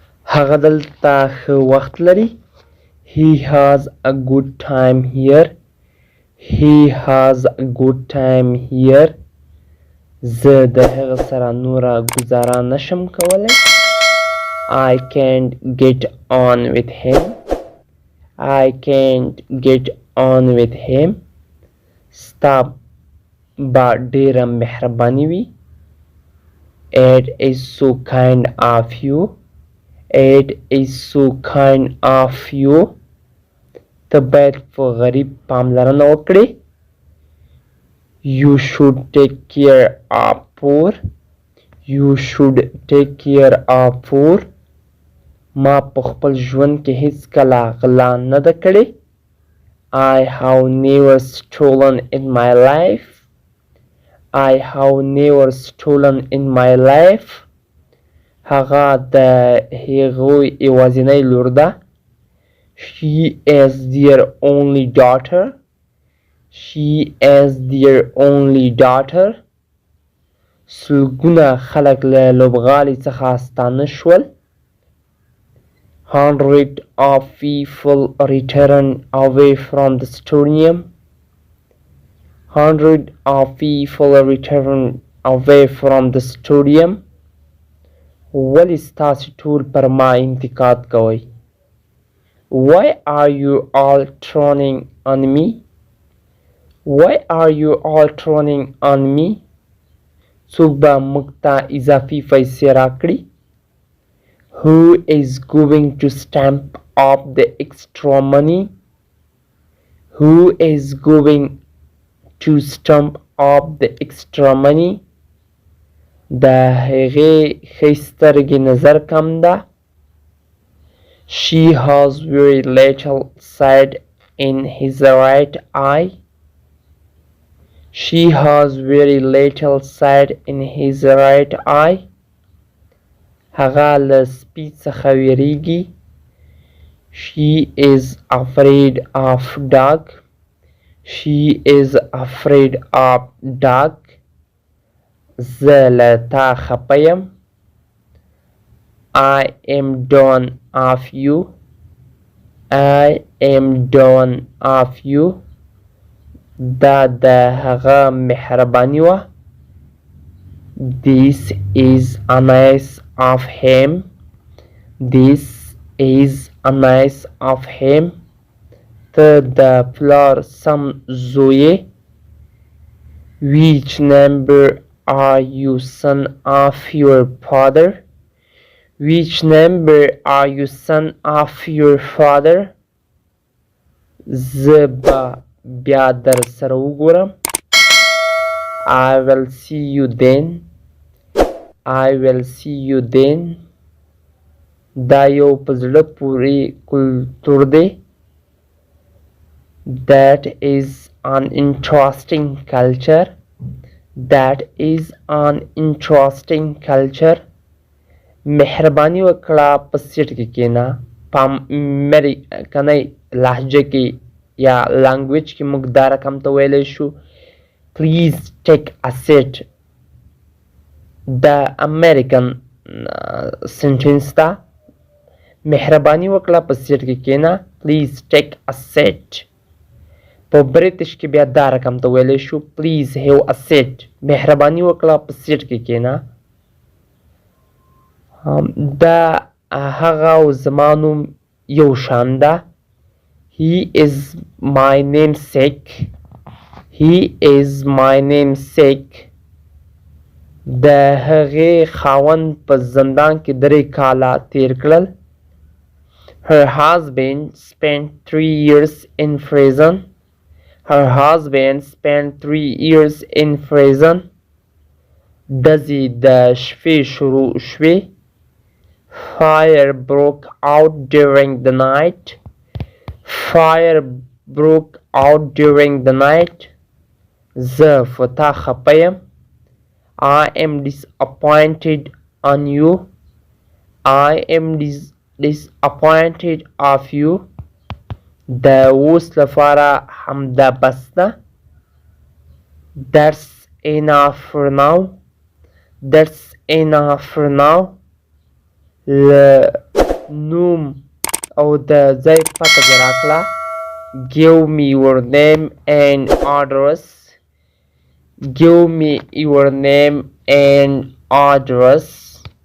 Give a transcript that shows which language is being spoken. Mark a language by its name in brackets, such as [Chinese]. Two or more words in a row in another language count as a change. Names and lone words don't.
[Pashto] هغه دلته ښه وخت لري. [English] He has a good time here. He has a good time here. [Pashto] زه د هغه سره نوره ګزاره نشم کولی. [English] I can't get on with him. I can't get on with him. [Pashto] ستا به ډیره مهرباني وي. [English] It is so kind of you. It is so kind of you. [Pashto] ته باید په غریب پاملرنه وکړې. [English] You should take care of poor. You should take care of poor. [Pashto] ما په خپل ژوند کې هیڅ کله غلا نه ده کړې. [English] I have never stolen in my life. I have never stolen in my life. [Pashto] هغه د هغوی یوازینۍ لور ده. [English] She is their only daughter. She is their only daughter. [Pashto] سلګونه خلک له لوبغالي څخه ستانه شول. [English] Hundreds of people returned away from the stadium. Hundreds of people returned away from the stadium. [Pashto] ولې ستاسې ټول پر ما انتقاد کوئ؟ [English] Why are you all turning on me? Why are you all turning on me? [Pashto] څوک به موږ ته اضافي پیسې راکړي؟ [English] Who is going to stamp up the extra money? Who is going to stamp up the extra money? [Pashto] د هغې ښۍ سترګې نظر کم ده. [English] She has very little sight in his right eye. She has very little sight in his right eye. [Pashto] هغه له سپي څخه ویریږي. [English] She is afraid of dog. She is afraid of dog. [Pashto] زه له تا خفه یم. [English] I am done of you. I am done of you. [Pashto] دا د هغه مهرباني وه. [English] This is a nice of him. This is a nice of him. [Pashto] ته د پلار سم زوی. [English] Which number are you, son of your father? Which number are you, son of your father? [Pashto] زه به بیا در سره وګورم. [English] I will see you then. I will see you then. [Pashto] دا یو په زړه پورې کلتور دی. [English] That is an interesting culture. That is an interesting culture. [Pashto] مهرباني وکړه په سیټ کې کېنه. په امریکنۍ لهجه کې یا لانګویج کې موږ دا رقم ته ویلی شو [English] Please take a seat. [Pashto] دا [English] American sentence [Pashto] ده. مهرباني وکړه په سیټ کې کېنه. [English] Please take a seat. [Pashto] په بریټش کې بیا دا رقم ته ویلی شو [English] Please have a seat. [Pashto] مهرباني وکړه په سیټ کې کېنه. دا هغه او زما نوم یو شان ده. [English] He is my namesake. He is my namesake. [Pashto] د هغې خاوند په زندان کې 3 کاله تیر کړل. [English] Her husband spent 3 years in prison. Her husband spent 3 years in prison. [Pashto] ډزې د شپې شروع شوې. [English] Fire broke out during the night. Fire broke out during the night. [Pashto] زه په تا خفه یم. [English] I am disappointed on you. I am disappointed of you. [Pashto] د اوس لپاره همدا بس ده. [English] That's enough for now. That's enough for now. [Pashto] له نوم او د ځای پته دې راکړه. [English] Give me your name and address. Give me your name and address.